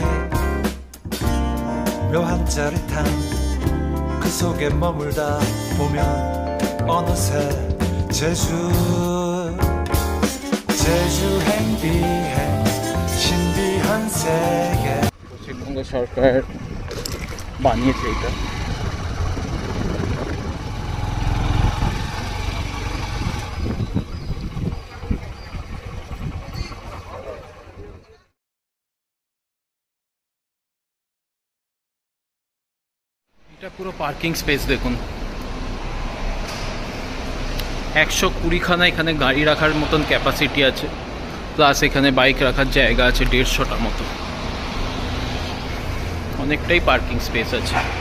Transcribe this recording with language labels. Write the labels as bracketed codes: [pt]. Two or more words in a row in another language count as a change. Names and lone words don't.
[ko] 묘한 짜릿함 그 속에 머물다 보면 어느새 제주행 신비한 세계. [bn] পশ্চিমবঙ্গ সরকার বানিয়েছে এটা। এটা পুরো [en] parking space [bn] দেখুন, 120খানা এখানে গাড়ি রাখার মতন ক্যাপাসিটি আছে, প্লাস এখানে বাইক রাখার জায়গা আছে 150টার মতো, অনেকটাই [en] parking space [bn] আছে।